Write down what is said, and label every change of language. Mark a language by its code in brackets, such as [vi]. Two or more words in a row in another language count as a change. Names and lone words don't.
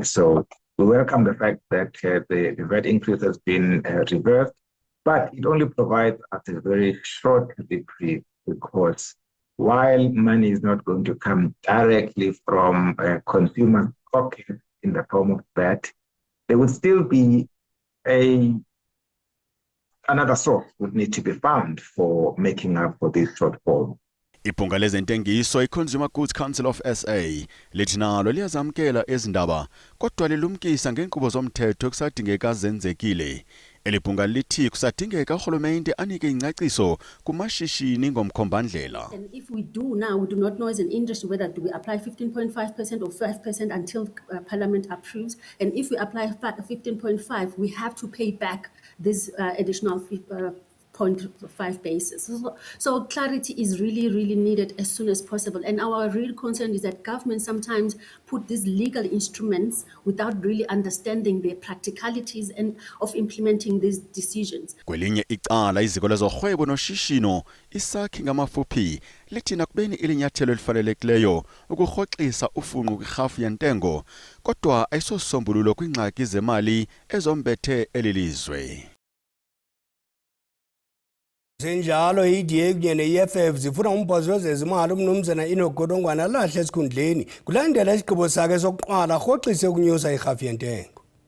[en] So we welcome the fact that the VAT increase has been reversed, but it only provides us a very short reprieve because while money is not going to come directly from consumer pockets in the form of VAT, there would still be another source would need to be found for making up for this shortfall. [xh] Iphunga lezentengiso i-Consumer Goods Council of SA lithi nalo liyazamkela ezindaba kodwa lilumkisa ngenkqubo zomthetho kusadingeka zenzekile. Eliphunga lithi kusadingeka urhulumente anike ingcaciso kumashishini ngomkhombandlela. [en] And if we do now, we do not know as an industry whether do we apply 15.5% or 5% until Parliament approves. And if we apply 15.5, we have to pay back this additional 0.5 basis. So clarity is really needed as soon as possible. And our real concern is that government sometimes put these legal instruments without really understanding the practicalities and of implementing these decisions. [xh] Kwelinye icala iziko lezorhwebo noshishino isakhi ngamafuphi lithi nakubeni ilinyathelo elifanelekileyo ukurhoxisa ufunqo kwirhafu yentengo kodwa ayisosombululo kwingxaki zemali ezombethe elilizwe. Senjalo i-DA kunye ne-EFF zifuna umphathi wezezimali umnumzana Enoch Godongwana alahle esikhundleni kulandela isigqibo sakhe sokuqala arhoxise ukunyusa irhafu yentengo.